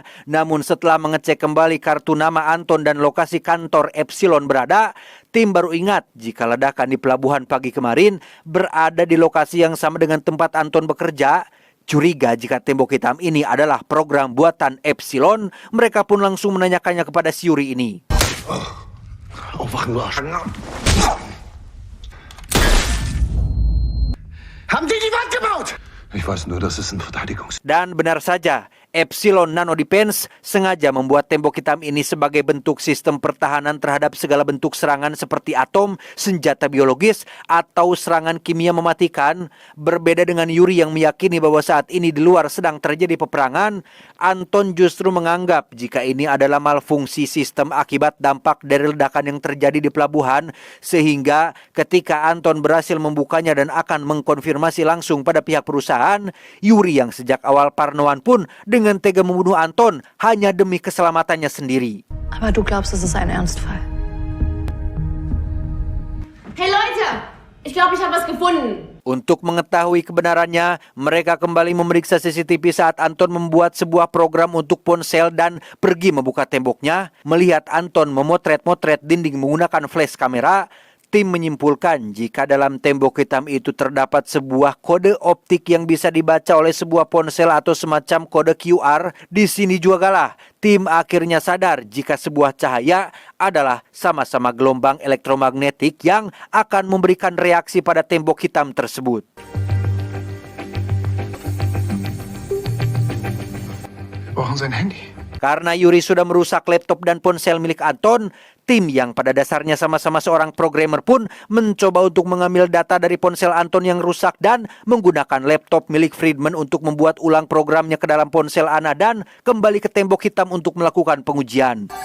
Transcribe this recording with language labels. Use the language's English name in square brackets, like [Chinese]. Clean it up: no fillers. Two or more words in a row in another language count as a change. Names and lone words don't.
[Indonesian] Namun setelah mengecek kembali kartu nama Anton dan lokasi kantor Epsilon berada, tim baru ingat jika ledakan di pelabuhan pagi kemarin berada di lokasi yang sama dengan tempat Anton bekerja. Curiga jika tembok hitam ini adalah program buatan Epsilon, mereka pun langsung menanyakannya kepada si Yuri ini. [German] Aufwachen, du Arsch. Haben die Wand gebaut? Ich weiß nur, dass es ein Verteidigungs... [Indonesian] Dan benar saja, Epsilon Nano Defense sengaja membuat tembok hitam ini sebagai bentuk sistem pertahanan terhadap segala bentuk serangan seperti atom, senjata biologis, atau serangan kimia mematikan. Berbeda dengan Yuri yang meyakini bahwa saat ini di luar sedang terjadi peperangan, Anton justru menganggap jika ini adalah malfungsi sistem akibat dampak dari ledakan yang terjadi di pelabuhan, sehingga ketika Anton berhasil membukanya dan akan mengkonfirmasi langsung pada pihak perusahaan, Yuri yang sejak awal parnoan pun dengan tega membunuh Anton hanya demi keselamatannya sendiri. [German] Aber du glaubst, es ist ein Ernstfall. Hey Leute, ich glaube, ich habe was gefunden. [Indonesian] Untuk mengetahui kebenarannya, mereka kembali memeriksa CCTV saat Anton membuat sebuah program untuk ponsel dan pergi membuka temboknya. Melihat Anton memotret-motret dinding menggunakan flash kamera, tim menyimpulkan jika dalam tembok hitam itu terdapat sebuah kode optik yang bisa dibaca oleh sebuah ponsel atau semacam kode QR. Di sini juga lah tim akhirnya sadar jika sebuah cahaya adalah sama-sama gelombang elektromagnetik yang akan memberikan reaksi pada tembok hitam tersebut. [German] Wir brauchen sein Handy. [Indonesian] Karena Yuri sudah merusak laptop dan ponsel milik Anton, tim yang pada dasarnya sama-sama seorang programmer pun mencoba untuk mengambil data dari ponsel Anton yang rusak dan menggunakan laptop milik Friedman untuk membuat ulang programnya ke dalam ponsel Anna dan kembali ke tembok hitam untuk melakukan pengujian.